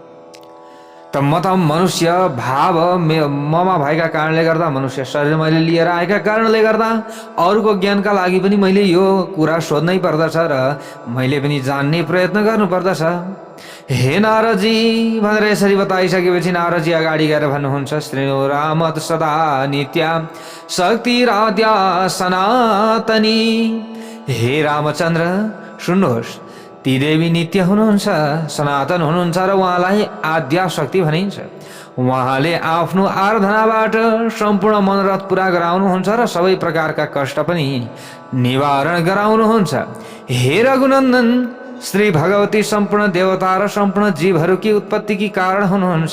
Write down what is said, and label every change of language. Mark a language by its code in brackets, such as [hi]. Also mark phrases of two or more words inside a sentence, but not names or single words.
[ne] त म त मनुष्य भाव ममा भएका कारणले गर्दा, मनुष्य शरीर मैले लिएर आएका कारणले गर्दा अरूको ज्ञानका लागि पनि मैले यो कुरा सोध्नै पर्दछ र मैले पनि जान्ने प्रयत्न गर्नुपर्दछ। हे नारदजी भनेर यसरी बताइसकेपछि नारदजी अगाडि गएर भन्नुहुन्छ, [sa] श्रीनु रामत सदा नित्या शक्तिराद्या सनातनी। [ne] हे रामचन्द्र, सुन्नुहोस्, ती देवी नित्य हुनुहुन्छ, सनातन हुनुहुन्छ र उहाँलाई आद्या शक्ति भनिन्छ। उहाँले आफ्नो आराधनाबाट सम्पूर्ण मनोरथ पुरा गराउनुहुन्छ र सबै प्रकारका कष्ट पनि निवारण गराउनुहुन्छ। हे रघुनन्दन, श्री भगवती सम्पूर्ण देवता र सम्पूर्ण जीवहरूकी उत्पत्तिकी कारण हुनुहुन्छ।